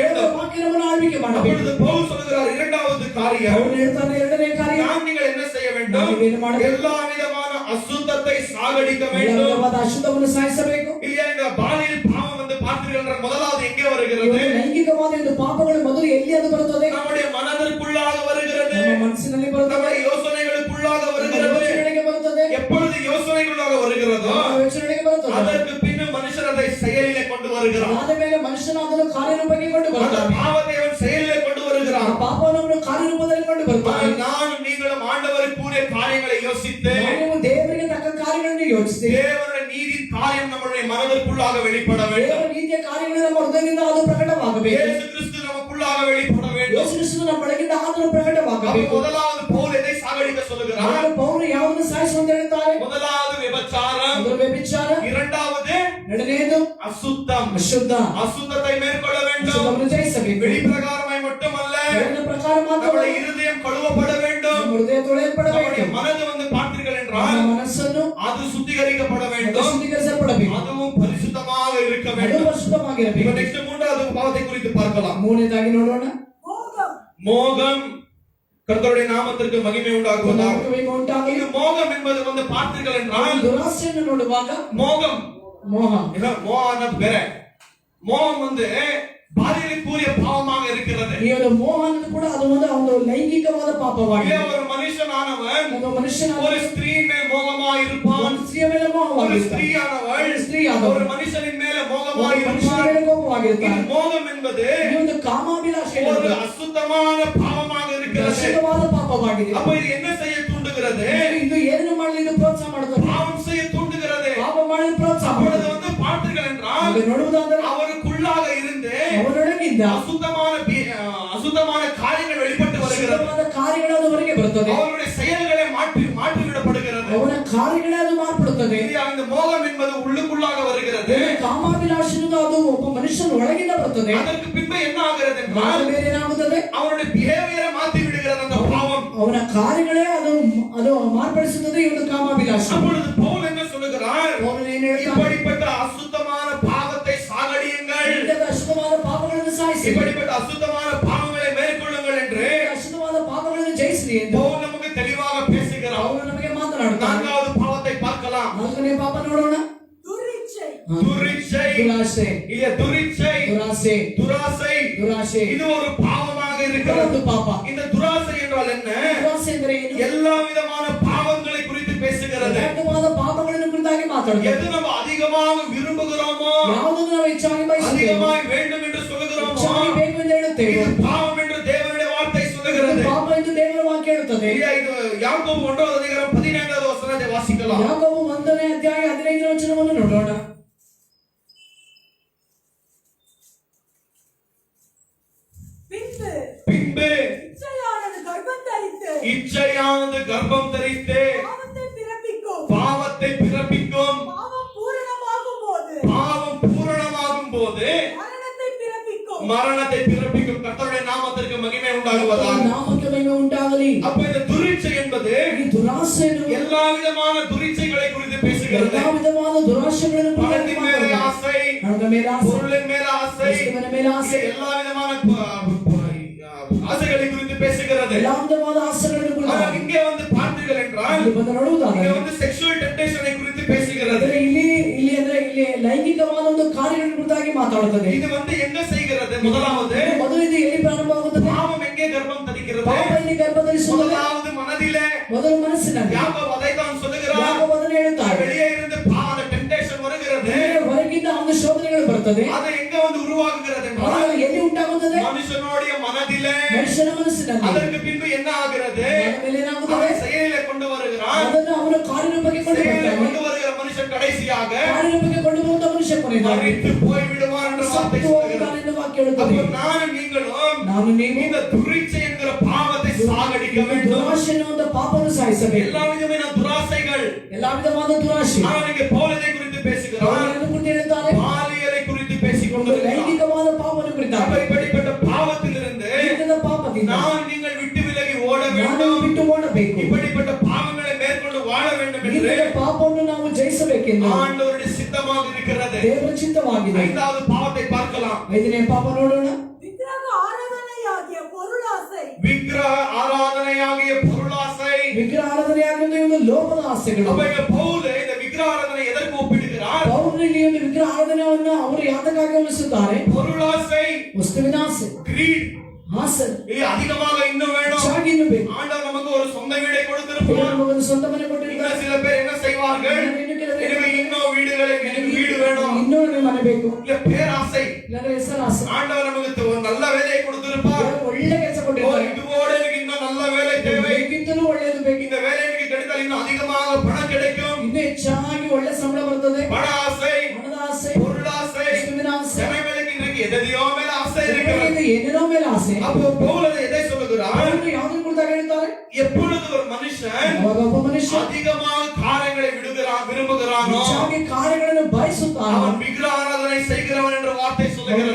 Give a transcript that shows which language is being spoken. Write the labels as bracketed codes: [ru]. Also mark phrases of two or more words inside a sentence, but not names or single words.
[ta] வேண்டும். [kn] ವಾಕ್ಯ ನಮ್ಮನ್ನು ಆಳ್ವಿಕೆ ಮಾಡಬೇಕು. [ta] அப்பொழுது பவுல் சொல்கிறார், இரண்டாவது காரியம், [kn] ಅವರು ಹೇಳ್ತಾರೆ, ಎರಡನೇ ಕಾರ್ಯ, [ta] நாம் நீங்கள் என்ன செய்ய வேண்டும்? [kn] ನಾವು ಏನು ಮಾಡಬೇಕು? [ta] எல்லா விதமான அசுத்தத்தை சாகடிக்க [kn] ಎಲ್ಲ [ta] வேண்டும். [kn] ವಿಧವಾದ ಅಶುದ್ಧವನ್ನು ಸಾಯಿಸಬೇಕು. [ta] இல்லையா? இந்த பாலியல் பாவம் வந்து பார்த்தீர்கள் என்றால் முதலாவது எங்கே வருகிறது? [kn] ಲೈಂಗಿಕವಾದ ಒಂದು ಪಾಪಗಳು ಮೊದಲು ಎಲ್ಲಿ ಅದು ಬರುತ್ತದೆ? [ta] நம்முடைய மனதிற்குள்ளாக வருகிறது, [kn] ನಮ್ಮ ಮನಸ್ಸಿನಲ್ಲಿ ಬರುತ್ತದೆ, [ta] நம்முடைய யோசனைகளுக்குள்ளாக வருகிறது. [kn] ಯೋಚನೆಗಳಿಗೆ ಬರುತ್ತದೆ. [ta] எப்பொழுது யோசனைக்குள்ளாக வருகிறதோ [kn] ನಮ್ಮ ಯೋಚನೆಗಳಿಗೆ ಬರುತ್ತದೆ. [ta] அதற்கு பின்னும் மனுஷன் அதை செயலிலே கொண்டு வருகிறான். [kn] ಆದ ಮೇಲೆ ಮನುಷ್ಯನ ಅದನ್ನು ಕಾರ್ಯರೂಪಕ್ಕೆ ಕೊಂಡು [ta] அந்த [kn] ಬರ್ತಾನೆ. [ta] பாவத்தை அவன் செயலிலே கொண்டு வருகிறான். [kn] ಆ ಪಾಪವನ್ನು ಕಾರ್ಯರೂಪದಲ್ಲಿ ಕೊಂಡು ಬರ್ತಾನೆ. [ta] ஆனால் நானும் நீங்களும் ஆண்டவருக்குரிய காரியங்களை யோசித்து [kn] ನೀವು ದೇವರಿಗೆ ತಕ್ಕ ಕಾರ್ಯಗಳನ್ನು ಯೋಚಿಸಿ, [ta] தேவனுடைய நீதியின் காரியம் நம்முடைய மனதிற்குள்ளாக வெளிப்பட [kn] ದೇವರ [ta] வேண்டும். [kn] ನೀತಿಯ ಕಾರ್ಯಗಳು ನಮ್ಮ ಹೃದಯದಿಂದ ಅದು ಪ್ರಕಟವಾಗಬೇಕು. [ta] இயேசு கிறிஸ்து நமக்குள்ளாக வெளிப்பட வேண்டும். [kn] ಯೇಸು ಕ್ರಿಸ್ತನು ನಮ್ಮ ಒಳಗಿಂದ ಆತನು [ta] அப்ப [kn] ಪ್ರಕಟವಾಗಬೇಕು. [ta] முதலாவது பவுல் எதை சாகடிக்க சொல்லுகிறார்? [kn] ಆಗ ಪೌಲನು ಯಾವುದನ್ನು ಸಾಯಿಸುವಂತ ಹೇಳ್ತಾರೆ? [ta] முதலாவது விபச்சாரம், [kn] ಮೊದಲು ವ್ಯಭಿಚಾರ, [ta] இரண்டாவது [kn] ಎರಡನೆಯದು [ta] அசுத்தம். [kn] ಅಶುದ್ಧ. [ta] அசுத்தத்தை மேற்கொள்ள வேண்டும். [kn] ಅಶುದ್ಧವನ್ನು ಜಯಿಸಬೇಕು. [ta] வெளிப்பிரகாரமாய் மட்டுமல்ல, [kn] ಹೇಳಿದ ಪ್ರಕಾರ ಮಾತ್ರ [ta] நம்முடைய இருதயம் கழுவப்பட வேண்டும். [kn] ನಮ್ಮ ಹೃದಯ ತೊಳೆಯಲ್ಪಡಬೇಕು. [ta] நம்முடைய மனது வந்து பார்த்தீர்கள் [kn] ನಮ್ಮ [ta] என்றால் [kn] ಮನಸ್ಸನ್ನು [ta] அது சுத்திகரிக்கப்பட வேண்டும். [kn] ಶುದ್ಧೀಕರಿಸಲ್ಪಡಬೇಕು. [ta] அதுவும் பரிசுத்தமாக இருக்க [kn] ಅದು [ta] வேண்டும். [kn] ಪರಿಶುದ್ಧವಾಗಿರಬೇಕು. [ta] இப்ப நெக்ஸ்ட் மூன்றாவது பாவத்தை குறித்து பார்க்கலாம். [kn] ಮೂರನೇದಾಗಿ ನೋಡೋಣ, [ta] மோகம். மோகம். கர்த்தருடைய நாமத்திற்கு மகிமை உண்டாகுவதாக. [kn] ಮಹಿಮೆ ಉಂಟಾಗಲಿ. [ta] இது மோகம் என்பது வந்து பார்த்தீர்கள் என்றால் [kn] ದುರಾಸೆಯನ್ನು ನೋಡುವಾಗ [ta] மோகம் [kn] ಮೋಹ, மோகம் ಬೇರೆ. [ta] மோகம் வந்து பாலியலுக்குரிய பாவமாக இருக்கிறது. [kn] ಈ ಒಂದು ಮೋಹ ಅನ್ನೋದು ಕೂಡ ಅದು ಒಂದು ಲೈಂಗಿಕವಾದ ಪಾಪವಾಗಿದೆ. [ta] இதே ஒரு மனுஷனானவன் [kn] ಒಬ್ಬ ಮನುಷ್ಯನ [ta] ஒரு ஸ்திரீயின் மேல் மோகமாய் இருப்பான். [kn] ಒಂದು ಸ್ತ್ರೀಯ ಮೇಲೆ [ta] ஒரு [kn] ಮೋಹವಾಗಿರ್ತಾನೆ. [ta] ஸ்திரீயானவள் [kn] ಸ್ತ್ರೀಯಾದವಳು [ta] ஒரு மனுஷனின் மேல [kn] ಒಬ್ಬ [ta] மோகமாய் [kn] ಮನುಷ್ಯನ [ta] இருப்பாள். [kn] ಮೇಲೆ ಕೋಪವಾಗಿರ್ತಾನೆ. [ta] இது மோகம் என்பது [kn] ಈ ಒಂದು ಕಾಮಾಭಿಲಾಷೆ [ta] ஒரு அசுத்தமான பாவமாக இருக்கிறது. [kn] ಅಶುದ್ಧವಾದ ಪಾಪವಾಗಿದೆ. [ta] அப்ப இது என்ன செய்ய தூண்டுகிறது? [kn] ಇದು ಏನು ಮಾಡಲಿ ಇದು ಪ್ರೋತ್ಸಾಹ ಮಾಡುತ್ತದೆ, [ta] பாவம் செய்ய தூண்டுகிறது. [kn] ಪಾಪ ಮಾಡಲು ಪ್ರೋತ್ಸಾಹ [ta] அப்பொழுது [kn] ಮಾಡುತ್ತದೆ. [ta] வந்து பார்த்தீர்கள் என்றால் [kn] ಅದು ನೋಡುವುದಾದರೆ [ta] அவருக்குள்ளாக இருந்து [kn] ಅವರೊಳಗಿಂದ [ta] அசுத்தமான காரியங்கள் வெளிப்பட்டு வருகிறது. [kn] ಅಶುದ್ಧವಾದ ಕಾರ್ಯಗಳು ಅದು ಹೊರಗೆ ಬರುತ್ತದೆ. [ta] அவருடைய செயல்களை மாற்றி விடப்படுகிறது. [kn] ಅವನ ಕಾರ್ಯಗಳೇ ಅದು ಮಾರ್ಪಡುತ್ತದೆ. [ta] இது அந்த மோகம் என்பது உள்ளுக்குள்ளாக வருகிறது. [kn] ಕಾಮಾಭಿಲಾಷೆ ಅನ್ನೋದು ಅದು ಒಬ್ಬ ಮನುಷ್ಯನ ಒಳಗಿಂದ ಬರುತ್ತದೆ. [ta] அதற்கு பின்பு என்ன ஆகிறது [kn] ಆದ [ta] என்றால் [kn] ಮೇಲೆ ಏನಾಗುತ್ತದೆ? [ta] அவருடைய பிஹேவியரை மாற்றி விடுகிறது அந்த பாவம். [kn] ಅವನ ಕಾರ್ಯಗಳೇ ಅದು ಮಾರ್ಪಡಿಸುತ್ತದೆ ಈ ಒಂದು ಕಾಮಾಭಿಲಾಷೆ. [ta] அப்பொழுது பவுல் என்ன சொல்லுகிறார்? [kn] ಅವನು ಏನು ಹೇಳ್ತಾನೆ? [ta] இப்படிப்பட்ட அசுத்தமான பாவத்தை சாகடியுங்கள், [kn] ಇಂಥದ ಅಶುದ್ಧವಾದ ಪಾಪಗಳನ್ನು ಸಾಯಿಸಿ, [ta] இப்படிப்பட்ட அசுத்தமான பாவங்களை மேற்கொள்ளுங்கள் என்று [kn] ಅಶುದ್ಧವಾದ ಪಾಪಗಳನ್ನು ಜಯಿಸಿರಿ ಎಂದು [ta] பவுல் நமக்கு தெளிவாக பேசுகிறார். [kn] ಅವನು ನಮಗೆ ಮಾತನಾಡುತ್ತಾನೆ. [ta] நான்காவது பாவத்தை பார்க்கலாம். [kn] ನಾಲ್ಕನೇ ಪಾಪ ನೋಡೋಣ, [ta] துரிச்சை. துரிச்சை. [kn] ದುರಾಸೆ. [ta] இல்ல துரிச்சை, [kn] ದುರಾಸೆ, [ta] துராசை. [kn] ದುರಾಸೆ [ta] இது ஒரு பாவமாக [kn] ಇದು [ta] இருக்கிறது. [kn] ಒಂದು ಪಾಪ. [ta] இந்த துராசை என்றால் என்ன? [kn] ದುರಾಸೆ ಎಂದರೆ ಏನು? [ta] எல்லா விதமான பாவங்களை குறித்து பேசுகிறது. [kn] ಅಡ್ಡವಾದ ಪಾಪಗಳನ್ನು ಕುರಿತಾಗಿ ಮಾತಾಡುತ್ತದೆ. [ta] எது நம்ம அதிகமாக விரும்புகிறோமோ, [kn] ಯಾವುದನ್ನು ನಾವು ಹೆಚ್ಚಾಗಿ ಬಯಸುತ್ತೇವೆ, [ta] அதிகமாய் வேண்டும் என்று சொல்லுகிறோமோ, [kn] ಹೆಚ್ಚಾಗಿ ಬೇಕು ಎಂದು ಹೇಳುತ್ತೇವೆ, [ta] இது பாவம் என்று தேவனுடைய வார்த்தை சொல்லுகிறது. [kn] ಪಾಪ ಎಂದು ದೇವರ ವಾಕ್ಯ ಹೇಳುತ್ತದೆ. [ta] இல்லையா? இது யாக்கோபு 1:14 வசனத்தை வாசிக்கலாம். [kn] ಯಾಕೋಬು 1ನೇ ಅಧ್ಯಾಯ 15ನೇ ವಚನವನ್ನು ನೋಡೋಣ. [ta] பின்பு இச்சையானது கர்ப்பம் தரித்து இச்சையானது கர்ப்பம் தரித்து பாவத்தை பிறப்பிக்கும். பாவத்தை பிறப்பிக்கும். பாவம் பூரணமாகும் போது பாவம் பூரணமாகும் போது மரணத்தை பிறப்பிக்கும். மரணத்தை பிறப்பிக்கும். கர்த்தருடைய நாமத்திற்கு மகிமை உண்டாகுவதாக. [kn] ನಾಮಕ್ಕೆ ಮಹಿಮೆ ಉಂಟಾಗಲಿ. [ta] அப்ப இந்த துரிச்சை என்பது [kn] ಈ ದುರಾಸೆ [ta] எல்லா விதமான துரிச்சைகளை குறித்து பேசுகிறது. பேசுகிறது. [kn] ಎಲ್ಲಾ ವಿಧವಾದ ದುರಾಸೆಗಳನ್ನು [ta] பணத்தின் மேலே ஆசை, [kn] ಹಣದ ಮೇಲೆ ಆಸೆ, [ta] பொருளின் மேல ஆசை, [kn] ವಸ್ತುವಿನ ಮೇಲೆ ಆಸೆ, [ta] எல்லா விதமான ஆசைகளை குறித்து பேசுகிறது. [kn] ಎಲ್ಲಾ ವಿಧವಾದ ಆಸೆಗಳನ್ನು ಕುರಿತು [ta] ஆனால் இங்கே வந்து பார்த்தீர்கள் என்றால் [kn] ಇಲ್ಲಿ ಬಂದು ನೋಡುವುದಾದರೆ [ta] இங்கே வந்து [en] sexual temptation [ta] குறித்து பேசுகிறது. [kn] ಅಂದ್ರೆ ಇಲ್ಲಿ ಲೈಂಗಿಕವಾದ ಒಂದು ಕಾರ್ಯಗಳ ಕುರಿತಾಗಿ ಮಾತಾಡುತ್ತದೆ. [ta] இது வந்து எங்க செய்கிறது? முதலாவது [kn] ಮೊದಲು ಇದು ಎಲ್ಲಿ ಪ್ರಾರಂಭವಾಗುತ್ತದೆ? [ta] பாவம் எங்கே கர்ப்பம் தரிக்கிறது? [kn] ಪಾಪ ಇಲ್ಲಿ ಗರ್ಭಧರಿಸುತ್ತದೆ. [ta] முதலாவது மனதிலே. [kn] ಮೊದಲು ಮನಸ್ಸಿನಲ್ಲಿ. [ta] யாக்கோபு அதைத்தான் சொல்லுகிறார். [kn] ಯಾಕೋಬ ಅದನ್ನು ಹೇಳುತ್ತಾರೆ. [ta] வெளியே இருந்து பாவ டெம்ப்டேஷன் வருகிறது. [kn] ಹೊರಗಿಂದ ಒಂದು ಶೋಧನೆಗಳು ಬರುತ್ತದೆ. [ta] அது எங்க வந்து உருவாகுகிறது என்றால் [kn] ಅದು ಎಲ್ಲಿ ಉಂಟಾಗುತ್ತದೆ? [ta] மனுஷனுடைய மனதிலே. [kn] ಮನುಷ್ಯನ ಮನಸ್ಸಿನಲ್ಲಿ. [ta] அதற்கு பின்பு என்ன ஆகிறது? [kn] ಆಮೇಲೆ ಏನಾಗುತ್ತದೆ? [ta] அவன் செயலிலே கொண்டு வருகிறான். [kn] ಅದನ್ನು ಅವನು ಕಾರ್ಯರೂಪಕ್ಕೆ ಕೊಂಡು [ta] செயலிலே [kn] ಬರ್ತಾನೆ. [ta] கொண்டு வருகிற மனுஷன் கடைசியாக [kn] ಕಾರ್ಯರೂಪಕ್ಕೆ ಕೊಂಡು ಬರುವಂತ ಮನುಷ್ಯ ಕೊನೆಯದಾಗಿ [ta] மரித்து போய் விடுவான் என்ற வார்த்தை [kn] ಸತ್ತು [ta] சொல்லுகிறது. [kn] ಹೋಗುತ್ತಾನೆ ಎಂದು ವಾಕ್ಯ ಹೇಳುತ್ತದೆ. [ta] அப்போ நானும் நீங்களும் [kn] ನಾನು ನೀವು [ta] இந்த துரிச்சை என்கிற பாவத்தை சாகடிக்க வேண்டும். [kn] ದುರಾಶೆ ಎನ್ನುವಂತ ಪಾಪವನ್ನು ಸಾಯಿಸಬೇಕು. [ta] எல்லா விதமான துராசைகள். [kn] ಎಲ್ಲಾ ವಿಧವಾದ ದುರಾಶೆ. [ta] ஆனால் இங்கே பவுலை குறித்து பேசுகிறார். [kn] ಅದನ್ನು ಕುರಿತು ಹೇಳ್ತಾರೆ. [ta] பாலியலை குறித்து பேசிக் [kn] ಒಂದು [ta] கொண்டிருக்கிறார். [kn] ಲೈಂಗಿಕವಾದ ಪಾಪವನ್ನು ಕುರಿತಾಗಿ. [ta] இப்படிப்பட்ட பாவத்திலிருந்து [kn] ಇಂಥದ ಪಾಪದಿಂದ [ta] நான் நீங்கள் விட்டு விலகி ஓட [kn] ನಾನು [ta] வேண்டும். [kn] ಬಿಟ್ಟು ಓಡಬೇಕು. [ta] இப்படிப்பட்ட பாவங்களை மேற்கொண்டு வாழ வேண்டும் என்று [kn] ಇಂಥದ ಪಾಪವನ್ನು ನಾವು ಜಯಿಸಬೇಕೆಂದು [ta] ஆண்டவருடைய சித்தமாக இருக்கிறது. [kn] ದೇವರ ಚಿತ್ತವಾಗಿದೆ. [ta] ஐந்தாவது பாவத்தை பார்க்கலாம். [kn] 5ನೇ ಪಾಪ ನೋಡೋಣ. [ta] விக்கிரக ஆராதனையாகிய பொருளாசை. விக்கிரக ஆராதனையாகிய பொருளாசை. [kn] ವಿಗ್ರಹ ಆರಾಧನೆಯಾಗಿರುವ ಒಂದು ಲೋಭದ ಆಸೆಗಳು. [ta] அப்ப இங்க பவுல் இந்த விக்கிரக ஆராதனை எதற்கு ஒப்பிடுகிறார்? [kn] ಪೌಲನು ಇಲ್ಲಿ ಒಂದು ವಿಗ್ರಹ ಆರಾಧನೆಯನ್ನು ಅವರು ಯಾತಕ್ಕಾಗಿ ಹೋಲಿಸುತ್ತಾರೆ? [ta] பொருளாசை, [kn] ವಸ್ತುವಿನ ಆಸೆ, [en] greed. [kn] ಆಸೆ [ta] அதிகமாக இன்னும் வேணும். [kn] ಹೆಚ್ಚಾಗಿ ಇನ್ನೂ ಬೇಕು. [ta] ஆண்டவர் நமக்கு ஒரு சொந்த வீடை கொடுத்திருப்பார். [kn] ದೇವರು ಒಂದು ಸ್ವಂತ ಮನೆ [ta] இன்னும் [kn] ಕೊಟ್ಟಿದ್ದಾರೆ. [ta] சில பேர் என்ன செய்வார்கள்? எனக்கு இன்னும் வீடுகளை எனக்கு வீடு வேணும். [kn] ಇನ್ನೊಂದು ಮನೆ ಬೇಕು. [ta] இல்ல பேராசை. [kn] ಇಲ್ಲಾಂದ್ರೆ ಹೆಸರಾಸೆ. [ta] ஆண்டவர் நமக்கு ஒரு நல்ல வேலையை கொடுத்திருப்பார். [kn] ದೇವರು ಒಳ್ಳೆ ಕೆಲಸ [ta] ஓ, [kn] ಕೊಟ್ಟಿದ್ದಾರೆ. [ta] இதுவோட எனக்கு இன்னும் நல்ல வேலை தேவை. [kn] ಬೇಕಿಂತಲೂ ಒಳ್ಳೆಯದು ಬೇಕು. [ta] இந்த வேலை எனக்கு கிடைத்தால் இன்னும் அதிகமாக பணம் கிடைக்கும். [kn] ಇನ್ನೂ ಹೆಚ್ಚಾಗಿ ಒಳ್ಳೆ ಸಂಬಳ ಬರ್ತದೆ. [ta] பண ஆசை, [kn] ಹಣದ ಆಸೆ, [ta] பொருளாசை, [kn] ವಸ್ತುವಿನ ಆಸೆ, [ta] ஜனங்களுக்கு இன்னைக்கு எதையோ மேல ஆசை இருக்கிறது. [kn] ಜನರಿಗೆ ಏನೇನೋ ಮೇಲೆ ಆಸೆ. [ta] அப்போ பவுல் எதை சொல்லுகிறார்? [kn] ಅವರು ಯಾವುದನ್ನು ಕುರಿತಾಗಿ ಹೇಳ್ತಾರೆ? [ta] எப்பொழுது ஒரு மனுஷன் [kn] ಅವಾಗ ಒಬ್ಬ ಮನುಷ್ಯ [ta] அதிகமாக காரியங்களை விரும்புகிறானோ [kn] ಹೆಚ್ಚಾಗಿ ಕಾರ್ಯಗಳನ್ನು ಬಯಸುತ್ತಾನೋ [ta] அவன் விக்கிரக ஆராதனை செய்கிறவன் என்ற வார்த்தை சொல்லுகிறது.